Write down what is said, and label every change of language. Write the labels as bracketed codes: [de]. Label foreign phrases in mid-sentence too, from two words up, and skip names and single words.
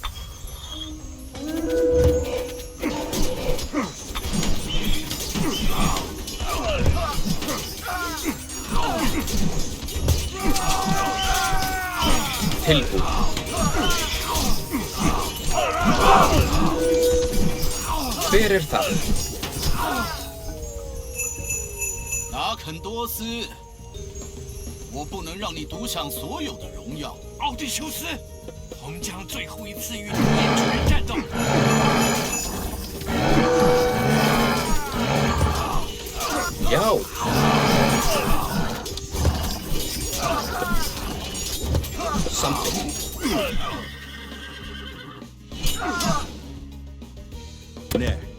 [is] Tilbúin. Hver það? [zh] 拿肯多斯，我不能让你独享所有的荣耀。奥迪修斯，红将最后一次与你面对面战斗。 [is] Já. Samþykkt. Nei.